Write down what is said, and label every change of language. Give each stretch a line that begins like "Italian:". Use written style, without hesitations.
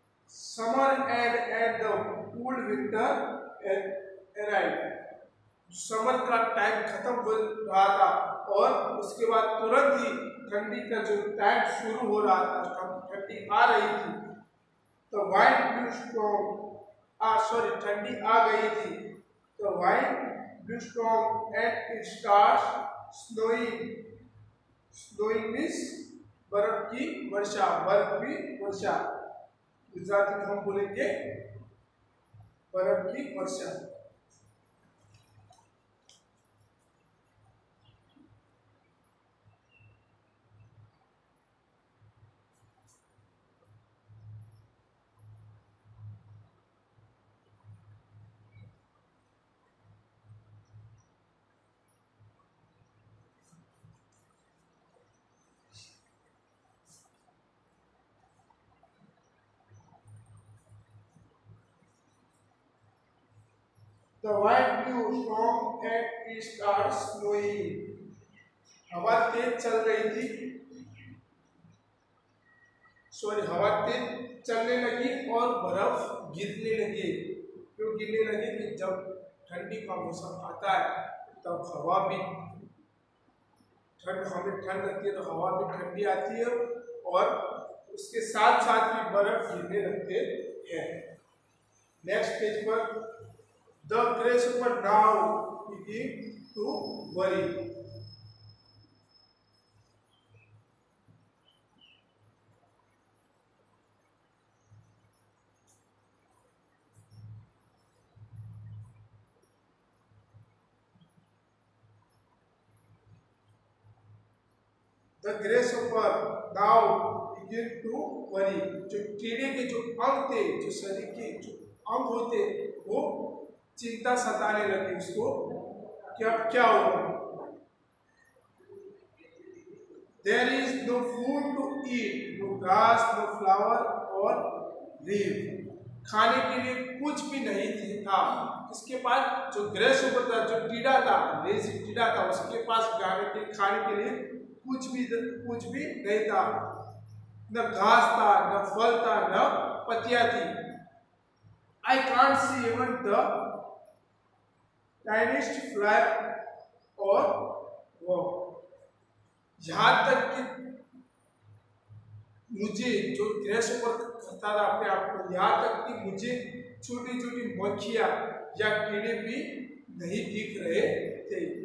English: summer and the cool winter arrived,
Hindi: summer का time खत्म हो रहा था और उसके बाद तुरंत ही ठंडी का जो टाइम शुरू हो रहा था, ठंडी आ रही थी। तो
English: wind blew strong,
Hindi: ठंडी आ गई थी।
English: तो wind blew strong and it starts snowing. Snowing means
Hindi: बर्फ की वर्षा, बर्फ की वर्षा। गुजराती में हम बोलेंगे बर्फ की वर्षा।
English: The wind blew strong and it started snowing.
Hindi: हवा तेज चल रही थी, हवा तेज चलने लगी और बर्फ गिरने लगी। क्यों गिरने लगी? कि जब ठंडी का मौसम आता है तब हवा भी हमें ठंड लगती है तो हवा भी ठंडी आती है और उसके साथ साथ भी बर्फ गिरने लगते हैं। नेक्स्ट पेज पर
English: The grasshopper now began to worry. The grasshopper now began to worry.
Hindi: जो कीड़े के जो अंग थे, जो शरीर के जो अंग होते वो चिंता सताने लगी उसको। क्या होगा?
English: There is no food to eat, no grass, no flower or leaf.
Hindi: खाने के लिए कुछ भी नहीं था। इसके पास जो ग्रेसहोपर था, जो कीड़ा था, लेजी कीड़ा था, उसके पास खाने के लिए कुछ भी नहीं था। न घास था, न फल था, न पत्तियां थी।
English: I can't see even the tiniest fly or worm.
Hindi: यहाँ तक कि मुझे जो ग्रेसहोपर करता था अपने आप को, यहाँ तक कि मुझे छोटी छोटी मक्खियाँ या कीड़े भी नहीं दिख रहे थे।